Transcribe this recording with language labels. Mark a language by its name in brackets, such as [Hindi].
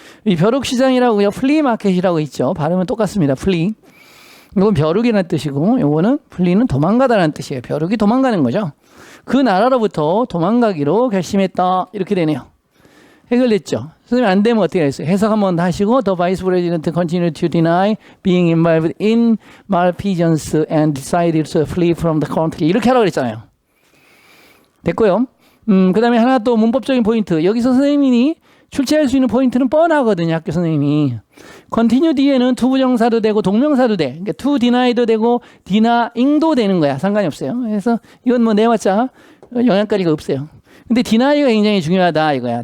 [Korean] 이 벼룩시장이라고요. 플리마켓이라고 있죠. 발음은 똑같습니다. 플리. 이건 벼룩이라는 뜻이고, 요거는 플리는 도망가다라는 뜻이에요. 벼룩이 도망가는 거죠. 그 나라로부터 도망가기로 결심했다. 이렇게 되네요. 해결됐죠. 선생님 안 되면 어떻게 했어요? 해석 한번 하시고 [English] The Vice President continued to deny being involved in malfeasance and decided to flee from the country. [Korean] 이렇게 하라고 그랬잖아요. 됐고요. 그 다음에 하나 또 문법적인 포인트. 여기서 선생님이 출제할 수 있는 포인트는 뻔하거든요. 학교 선생님이. continue 뒤에는 투부정사도 되고 동명사도 돼. 그러니까 to deny도 되고 denying도 되는 거야. 상관이 없어요. 그래서 이건 뭐 내봤자 영향거리가 없어요. 근데 deny가 굉장히 중요하다 이거야.